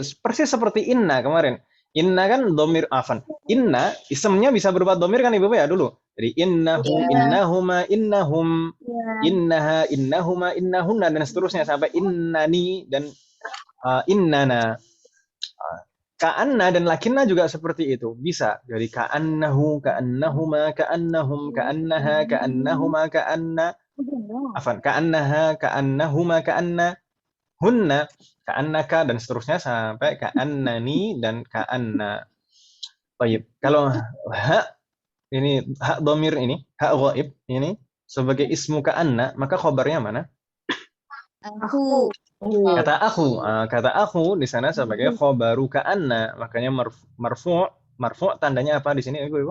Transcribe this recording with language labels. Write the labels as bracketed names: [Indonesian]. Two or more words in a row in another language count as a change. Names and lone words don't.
[Indonesian] Persis seperti inna kemarin. Inna kan domir, inna, isemnya bisa berupa domir kan Ibu ya dulu. [Arabic] Jadi إنه، إنهما، إنهم، إنها، إنهما، إنهن, [Indonesian] dan seterusnya sampai innani dan innana. Ka'anna dan lakinna juga seperti itu. Bisa. [Arabic] Jadi كأنه، كأنهما، كأنهم، كأنها، كأنهما، كأن. كأنها، كأنهما، كأنهن، كأنك, [Indonesian] dan seterusnya sampai ka'annani dan ka'anna. Baik. Kalau hak ini, hak domir ini, hak ghaib ini sebagai [Arabic] اسم كأن, [Indonesian] maka khobarnya mana? Aku. Kata aku di sana sebagai [Arabic] خبر كأن, [Indonesian] makanya marfu' tandanya apa di sini Ibu?